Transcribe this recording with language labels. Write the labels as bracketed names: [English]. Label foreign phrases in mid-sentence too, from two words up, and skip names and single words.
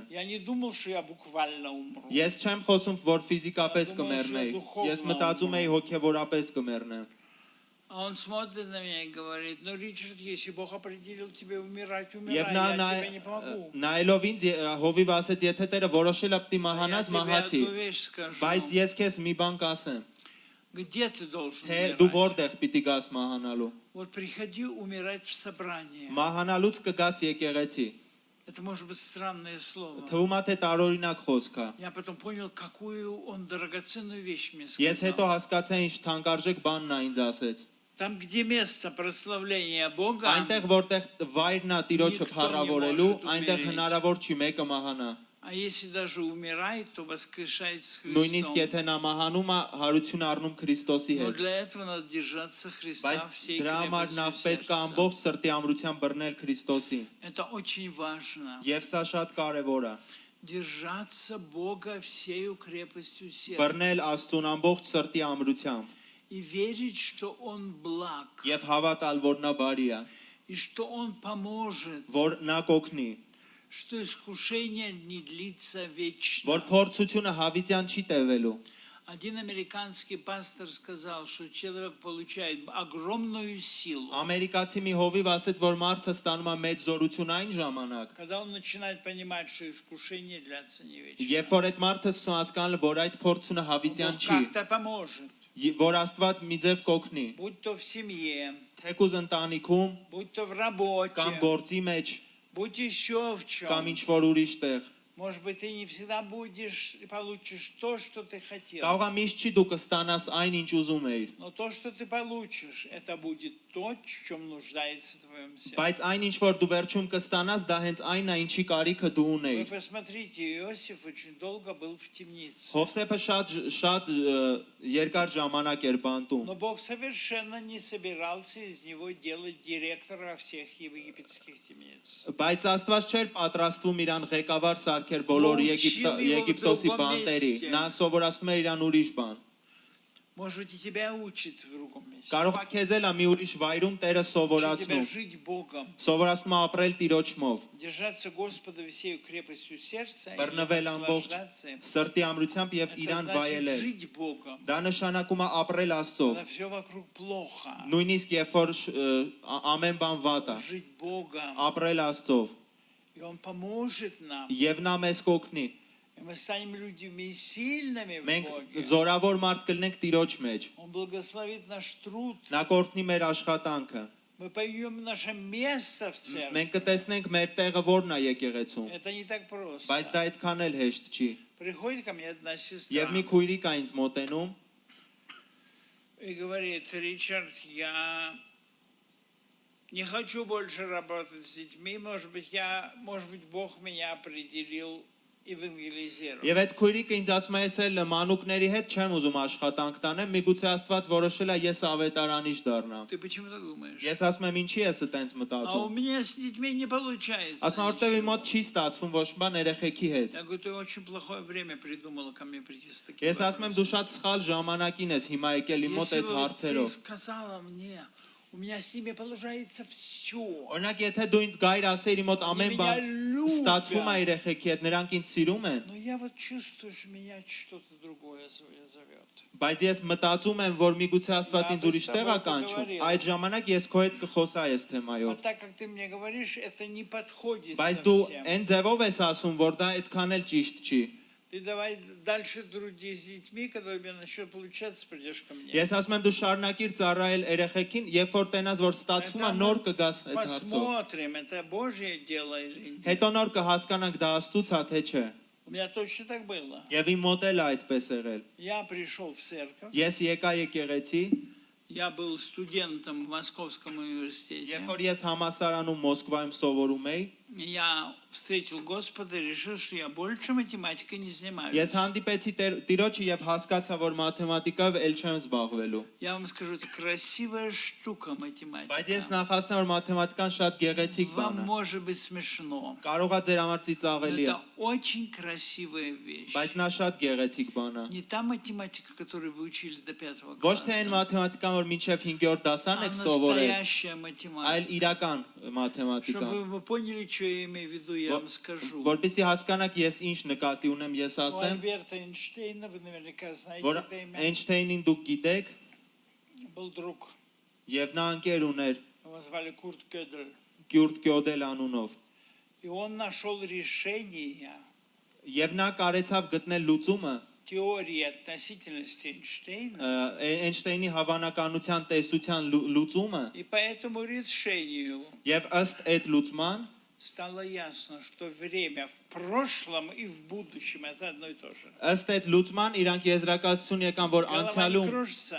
[Russian] Я не думал, что я буквально умру. [Armenian] Ես չեմ խոսում, որ ֆիզիկապես կմեռնեի։ Ես մտածում էի հոգևորապես կմեռնեմ։ [Russian] А он смотрит на меня и говорит, ну, Ричард, если Бог определил тебе умирать, [Armenian] Եվ [Russian] умирай, [Armenian] նա [Russian] я тебе не помогу. [Armenian] նայելով ինձ հովիվ ասեց, եթե Տերը որոշել է պիտի [Russian] А я [Armenian] մահանաս, [Russian] тебе [Armenian] մահացի։ [Russian] одну вещь скажу. [Armenian] Բայց ես քեզ մի բան կասեմ, [Russian] Где ты должен [Armenian] թե դու [Russian] умирать? [Armenian] որտեղ պիտի գաս մահանալու։ [Russian] Вот приходи умирать в собрании. [Armenian] Մահանալուց կգաս եկեղեցի։ [Russian] Это может быть странное слово. [Armenian] Թվում է թե տարօրինակ խոսք է։ [Russian] Я потом понял, какую он драгоценную вещь мне [Armenian] Ես հետո [Russian] сказал. [Armenian] հասկացա ինչ թանկարժեք բանն է ինձ ասեց։ [Russian] Там, где место прославления Бога, [Armenian] Այնտեղ որտեղ վայրն է Տիրոջը Նիկտոն փառավորելու, իմոշ այնտեղ դու հնարավոր չի մեկը մահանա։ [Russian] а А если даже умирает, то воскрешает с [Armenian] Նույնիսկ [Russian] Христом. [Armenian] եթե նա մահանում է, հարություն առնում Քրիստոսի [Russian] Но [Armenian] հետ։ [Russian] для этого надо держаться Христа [Armenian] Բայց [Russian] всей [Armenian] դրա համար նախ [Russian] крепостью [Armenian] պետք է [Russian] сердца. [Armenian] ամբողջ սրտի ամրությամբ բռնել Քրիստոսին։ [Russian] Это очень важно. [Armenian] Եվ սա շատ կարևոր է։ [Russian] Держаться Бога всею крепостью сердца. [Armenian] Բռնել Աստծուն ամբողջ սրտի ամրությամբ [Russian] И верить, что Он благ. [Armenian] եւ հավատալ, որ նա բարի է, [Russian] И что Он поможет. [Armenian] որ նա կօգնի, [Russian] Что искушение не длится вечно. [Armenian] որ փորձությունը հավիտյան չի տևելու։ [Russian] Один американский пастор сказал, что человек получает огромную силу, [Armenian] Ամերիկացի մի հովիվ ասեց, որ մարդը ստանում է մեծ զորություն այն ժամանակ, [Russian] когда он начинает понимать, что искушение длится не вечно. [Armenian] երբ որ այդ մարդը սկսում հասկանալ, որ այդ փորձությունը հավիտյան [Russian] Бог [Armenian] չի, [Russian] как-то поможет. [Armenian] որ Աստված մի ձև կօգնի, [Russian] Будь то в семье, [Armenian] թեկուզ ընտանիքում, [Russian] будь то в работе, [Armenian] կամ գործի մեջ, [Russian] будь еще в [Armenian] կամ [Russian] чем. [Armenian] ինչ որ ուրիշ тեղ։ [Russian] Может быть, ты не всегда будешь и получишь то, что ты хотел. [Armenian] Կարող է միշտ չի դու կստանաս այն, ինչ ուզում էիր, [Russian] Но то, что ты получишь, это будет то, в чем нуждается твое сердце. [Armenian] բայց այն, ինչ որ դու վերջում կստանաս, դա հենց այն է, ինչի կարիքը дու [Russian] Вы [Armenian] ունեիր։ [Russian] посмотрите, Иосиф очень долго был в темнице. [Armenian] Հովսեփը շատ երկար ժամանակ էր բանտում, [Russian] Но Бог совершенно не собирался из него делать директора всех египетских темниц. [Armenian] բայց Աստված չէր պատրաստվում իրան ղեկավար սարքեր բոլոր Եգիպտոսի բանտերի։ Նա սովորացնում էր իրան ուրիշ բան։ [Russian] Может быть, и тебя учит в другом месте. [Armenian] Կարող է քեզ էլ մի ուրիշ վայրում Տերը [Russian] Учит тебя [Armenian] սովորացնում։ [Russian] жить Богом, [Armenian] Սովորացնում է ապրել Տիրոջմով, [Russian] держаться Господа всею крепостью сердца и [Armenian] բռնվել ամբողջ [Russian] наслаждаться им. [Armenian] սրտի ամրությամբ եւ [Russian] Это [Armenian] իրան [Russian] значит [Armenian] վայելել։ [Russian] жить Богом. [Armenian] Դա նշանակում է ապրել Աստծով։ [Russian] Когда все вокруг плохо. [Armenian] Նույնիսկ երբ որ ամեն բան վատ է, [Russian] Жить Богом. [Armenian] ապրել Աստծով [Russian] И Он поможет нам. [Armenian] եւ նա մեզ կօգնի։ [Russian] И мы станем людьми сильными в [Armenian] Մենք [Russian] Боге. [Armenian] զորավոր մարդ կլինենք Տիրոջ մեջ։ [Russian] Он благословит наш труд. [Armenian] Նա կօրհնի մեր աշխատանքը։ [Russian] Мы поймем наше место в церкви. [Armenian] Մենք կտեսնենք մեր տեղը որն է եկեղեցում, [Russian] Это не так просто. [Armenian] բայց դա այդքան էլ հեշտ չի։ [Russian] Приходит ко мне одна сестра [Armenian] Եվ մի քույրիկ է ինձ մոտենում [Russian] и говорит: Ричард, я не хочу больше работать с детьми. Может быть, Бог меня определил евангелизировать. [Armenian] Եվ այդ քույրիկը ինձ ասում է, ես էլ մանուկների հետ չեմ ուզում աշխատանք տանեմ, միգուցե Աստված որոշել է ես ավետարանիչ դառնամ։ [Russian] Ты почему так думаешь? [Armenian] Ես ասում եմ, ինչի ես այտենց [Russian] А у [Armenian] մտածում։ [Russian] меня с детьми не получается. [Armenian] Ասում եմ, որտեւ իմ [Russian] ничего. [Armenian] մոտ չի ստացվում ոչ մի բան երեխեքի հետ։ [Russian] Я говорю, ты очень плохое время придумала ко мне прийти с таким [Armenian] Ես ասում եմ, դու շատ սխալ ժամանակին ես հիմա եկել իմ մոտ [Russian] Если [Armenian] այդ [Russian] бы ты [Armenian] հարցերով։ [Russian] сказала мне, у меня с ними получается все. [Armenian] Օրինակ, եթե դու ինձ գայր ասեիր իմ մոտ ամեն բան ստացվում է երեխեքի հետ, նրանք ինձ սիրում են, [Russian] Но я вот чувствую, что меня что-то другое зовет. [Armenian] բայց ես մտածում եմ, որ միգուցե Աստված ինձ ուրիշ տեղ է կանչում, այդ ժամանակ ես քո հետ կխոսայի այս [Russian] А [Armenian] թեմայով։ [Russian] так как ты мне говоришь, это не подходит [Armenian] Բայց դու [Russian] совсем. [Armenian] այն ձևով ես ասում, որ դա այդքան էլ ճիշտ չի։ [Russian] Ты давай дальше трудись с детьми, когда у тебя начнет получаться, придешь ко мне. [Armenian] Ես ասում եմ դու շարունակիր ծառայել երեխեքին, երբ որ տենաս որ ստացվում է, նոր կգաս այդ հարցով։ [Russian] Посмотрим, это Божье дело или нет. [Armenian] Հետո նոր կհասկանանք դա Աստծուց է թե չէ։ [Russian] У меня точно так было. [Armenian] Եվ իմ մոտ էլ է այդպես եղել։ [Russian] Я пришел в церковь, [Armenian] Ես եկա եկեղեցի, [Russian] я был студентом в Московском университете. [Armenian] երբ որ ես համասարանում Մոսկվայում սովորում էի, [Russian] Я встретил Господа и решил, что я больше математикой не занимаюсь. [Armenian] ես հանդիպեցի Տիրոջը եւ հասկացա, որ մաթեմատիկայով էլ չեմ զբաղվելու։ [Russian] Я вам скажу, это красивая штука математика. [Armenian] Բայց ես նախասեմ, որ մաթեմատիկան շատ գեղեցիկ բան [Russian] Вам [Armenian] է։ [Russian] может быть смешно. [Armenian] Կարող է ձեր համար [Russian] Но [Armenian] ծիծաղելի է, [Russian] это очень красивая вещь. [Armenian] բայց նա շատ գեղեցիկ բան է։ [Russian] Не та математика, которую вы учили до 5 [Armenian] Ոչ թե այն [Russian] класса, [Armenian] մաթեմատիկան, որ մինչև 5-րդ դասան [Russian] а [Armenian] եք սովորել, [Russian] настоящая [Armenian] այլ [Russian] математика. [Armenian] իրական մաթեմատիկա։ [Russian] Чтобы вы поняли, что я имею в виду, я вам скажу. [Armenian] Որպեսզի հասկանաք ես ինչ նկատի ունեմ, ես [Russian] У [Armenian] ասեմ, [Russian] Альберта Эйнштейна, вы наверняка знаете [Armenian] որ [Russian] это имя, [Armenian] Էյնշտեյնին դուք գիտեք, [Russian] был друг. [Armenian] եւ նա ընկեր ուներ [Russian] Его звали Курт Gödel. [Armenian] Կյուրտ Գյոդել անունով, [Russian] И он нашел решение [Armenian] եւ նա կարեցավ գտնել լուծումը [Russian] теории относительности Эйнштейна. [Armenian] Էյնշտեյնի հավանականության տեսության լուծումը, [Russian] И по этому решению [Armenian] եւ ըստ այդ լուծման [Russian] стало ясно, что время в прошлом и в будущем это одно и то же. [Armenian] ըստ այդ լուծման իրանք եզրակացություն եկան, որ [Russian] Голова не [Armenian] անցյալում [Russian] кружится,